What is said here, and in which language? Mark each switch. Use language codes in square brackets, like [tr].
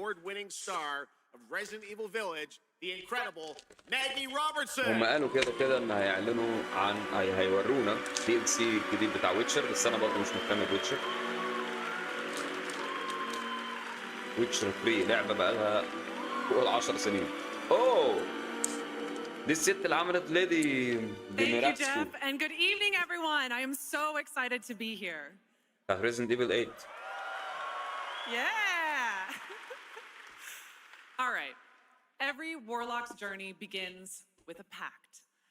[en] award-winning star of Resident Evil Village, the incredible Maggie Robertson. [ar] هم قالوا كده ان هيعلنوا عن هيورونا DLC الجديد بتاع ويتشر، بس انا برضه مش مهتم بويتشر. ويتشر 3 لعبه بقالها فوق ال10 سنين. اوه دي الست اللي عملت ليدي [en] Thank you, Jeff, and good evening, everyone. I am so excited to be here. Resident Evil 8. Yeah. All right. Every warlock's journey begins with a pact.